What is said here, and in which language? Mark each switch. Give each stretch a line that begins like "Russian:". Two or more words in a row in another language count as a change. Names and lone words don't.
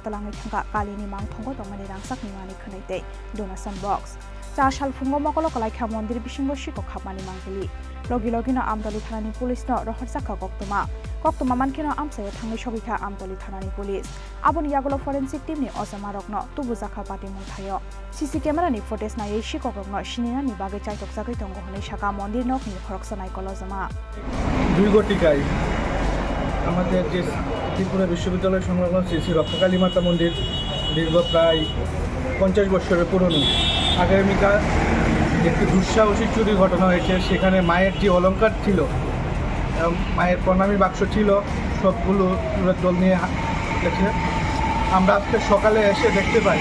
Kok Borok: talangai thangka kalini mangthongo tongmani rangsakni mani khnaite
English: donation box
Kok Borok: cha sal fungo mokolo kalaikha mondir bisingo shikok habmani mangeli logi logino amdali thanani police no rohorjaka koktoma mankino amsaye thangai sogikha amdali thanani police aboni yagolo
English: forensic team
Kok Borok: ni ojamarokno tubujaka patimung thayo
English: CC camera
Kok Borok: ni footage na ei shikokrokno shinina ni bagai chaitok jagai tongo honai shaka mondir nokni khoroksanai kolojama
Bangla: 2 গটিকায় আমাদের যে ত্রিপুরা বিশ্ববিদ্যালয় সংলগ্ন শ্রী রক্ষাকালী মাতা মন্দির দীর্ঘ প্রায় 50 বছরের পুরনো আগামীকাল একটি দুঃসাহসী চুরি ঘটনা হয়েছে সেখানে মায়ের যে অলংকার ছিল মায়ের প্রণামী বাক্স ছিল সবগুলো দল নিয়ে গেছে আমরা আজকে সকালে এসে দেখতে পাই